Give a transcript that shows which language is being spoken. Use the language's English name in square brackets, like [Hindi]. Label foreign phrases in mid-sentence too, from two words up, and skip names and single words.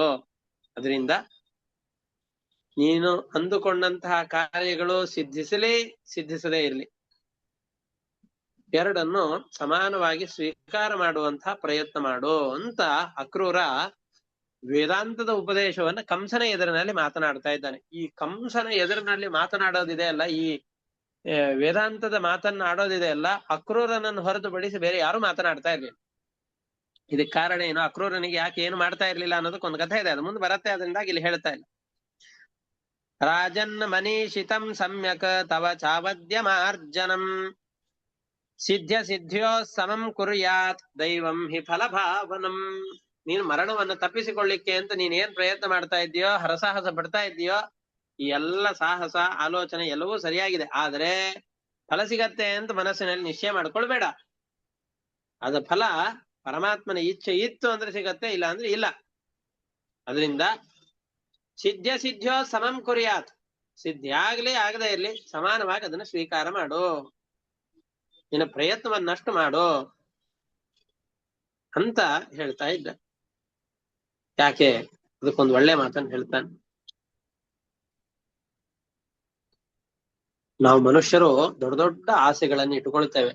[Kannada] ಅದರಿಂದ ನೀನು ಅಂದುಕೊಂಡಂತಹ ಕಾರ್ಯಗಳು ಸಿದ್ಧಿಸದೇ ಇರಲಿ, ಎರಡನ್ನು ಸಮಾನವಾಗಿ ಸ್ವೀಕಾರ ಮಾಡುವಂತಹ ಪ್ರಯತ್ನ ಮಾಡು ಅಂತ ಅಕ್ರೂರ ವೇದಾಂತದ ಉಪದೇಶವನ್ನ ಕಂಸನ ಎದುರಿನಲ್ಲಿ ಮಾತನಾಡ್ತಾ ಇದ್ದಾನೆ. ಈ ಕಂಸನ ಎದುರಿನಲ್ಲಿ ಮಾತನಾಡೋದಿದೆ ಅಲ್ಲ, ಈ ವೇದಾಂತದ ಮಾತನ್ನಾಡೋದಿದೆ ಅಲ್ಲ, ಅಕ್ರೂರನನ್ನು ಹೊರತುಪಡಿಸಿ ಬೇರೆ ಯಾರು ಮಾತನಾಡ್ತಾ ಇರ್ಲಿಲ್ಲ. ಇದಕ್ಕೆ ಕಾರಣ ಏನು, ಅಕ್ರೂರನಿಗೆ ಯಾಕೆ ಏನು ಮಾಡ್ತಾ ಇರ್ಲಿಲ್ಲ ಅನ್ನೋದಕ್ಕೊಂದು ಕಥೆ ಇದೆ, ಅದು ಮುಂದೆ ಬರತ್ತೆ. ಅದರಿಂದಾಗಿ ಇಲ್ಲಿ ಹೇಳ್ತಾ ಇಲ್ಲ. [Sanskrit] ರಾಜನ್ ಮನೀಷಿತಂ ಸಮ್ಯಕ್ ತವ ಚಾವದ್ಯಮಾರ್ಜನಂ ಸಿದ್ಧ್ಯೋ ಸಮಂ ಕುರ್ಯಾತ್ ದೈವಂ ಹಿ ಫಲಭಾವನಂ. [Kannada] ನೀನು ಮರಣವನ್ನು ತಪ್ಪಿಸಿಕೊಳ್ಳಿಕ್ಕೆ ಅಂತ ನೀನೇನ್ ಪ್ರಯತ್ನ ಮಾಡ್ತಾ ಇದ್ದೀಯೋ, ಹರಸಾಹಸ ಪಡ್ತಾ ಇದ್ದೀಯೋ, ಈ ಎಲ್ಲ ಸಾಹಸ ಆಲೋಚನೆ ಎಲ್ಲವೂ ಸರಿಯಾಗಿದೆ. ಆದ್ರೆ ಫಲ ಸಿಗತ್ತೆ ಅಂತ ಮನಸ್ಸಿನಲ್ಲಿ ನಿಶ್ಚಯ ಮಾಡ್ಕೊಳ್ಬೇಡ. ಅದ ಫಲ ಪರಮಾತ್ಮನ ಇಚ್ಛೆ ಇತ್ತು ಅಂದ್ರೆ ಸಿಗತ್ತೆ, ಇಲ್ಲ ಅಂದ್ರೆ ಇಲ್ಲ. [Sanskrit] ಅದರಿಂದ ಸಿದ್ಧ್ಯೋ ಸಮಂ ಕುರ್ಯಾತ್, [Kannada] ಸಿದ್ಧಿ ಆಗ್ಲಿ ಆಗದೆ ಇರ್ಲಿ ಸಮಾನವಾಗಿ ಅದನ್ನ ಸ್ವೀಕಾರ ಮಾಡು, ನಿನ್ನ ಪ್ರಯತ್ನವನ್ನಷ್ಟು ಮಾಡು ಅಂತ ಹೇಳ್ತಾ ಇದ್ದ. ಯಾಕೆ ಅದಕ್ಕೊಂದು ಒಳ್ಳೆ ಮಾತನ್ನು ಹೇಳ್ತಾನೆ. ನಾವು ಮನುಷ್ಯರು ದೊಡ್ಡ ದೊಡ್ಡ ಆಸೆಗಳನ್ನು ಇಟ್ಟುಕೊಳ್ತೇವೆ.